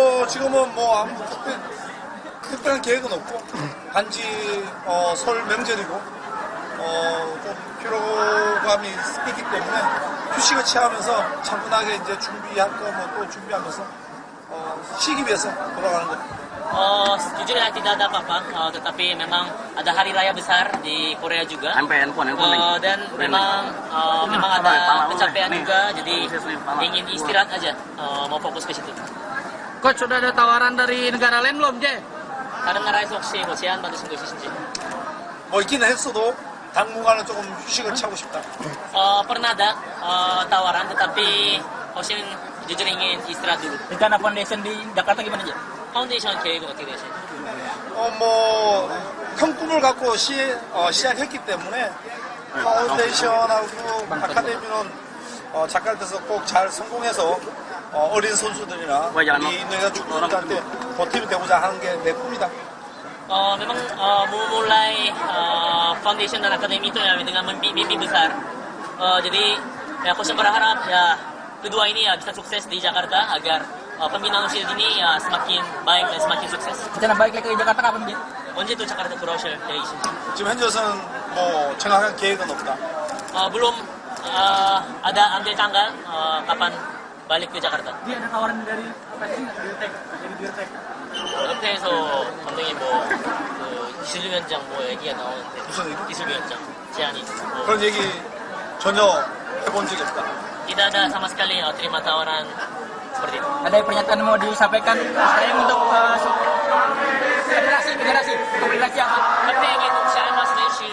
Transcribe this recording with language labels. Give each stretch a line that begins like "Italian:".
Korean: 지금은 뭐 아무 특별한 계획은 없고 단지 설 명절이고 좀 피로감이 있기 때문에 휴식을 취하면서 차분하게 이제 준비할 거 뭐 또 준비하면서 쉬기 위해서 돌아가는 거예요.
Indonesian: Jujur ya tidak ada apa-apa, tetapi memang ada hari raya besar di Korea juga. Dan memang ada kecapean juga, jadi ingin istirahat aja, mau fokus ke situ. Coach, sudah ada tawaran dari negara lain belum, J?
Korean: 다른 나라에서 혹시 뭐 제안 받으신 거 있으신지? 뭐 있기는 했어도 당분간은 조금 휴식을 취하고 싶다.
Indonesian: Pernah ada tawaran, tetapi Hoshin jujur ingin istirahat dulu. Rencana foundation di Jakarta gimana, J?
Korean: 파운데이션 계획은 어떻게 되시나요? 뭐 큰 꿈을 갖고 시작했기 때문에 파운데이션하고 아카데미는 자카르타에서 꼭 잘 성공해서 어린 선수들이나 우리 인도네시아 축구단한테 보탬이 되고자 하는 게 내 꿈이다.
Indonesian: Memang memulai foundation dan akademi itu ya dengan mimpi besar. Jadi ya Hoshin berharap ya kedua ini ya bisa sukses di Jakarta agar pembinaan usia dini ya semakin baik dan semakin sukses. Rencana balik ke Jakarta kapan, J?
Korean: 언제 또 자카르타 돌아오실 계획이신지? 지금 현재는 뭐 정확한 계획은 없다.
Indonesian: Belum ada ambil tanggal kapan balik ke Jakarta. Dia ada tawaran dari Dirtek.
Korean: 은퇴해서 감독님 기술위원장 얘기가 나오는데 무슨 얘기? 기술위원장 제안이 그런 얘기 전혀 해본 적이 없다.
Indonesian: tidak ada sama sekali terima tawaran seperti itu. Ada pernyataan mau disampaikan saya untuk federasi apa? Tapi ingin saya mas dari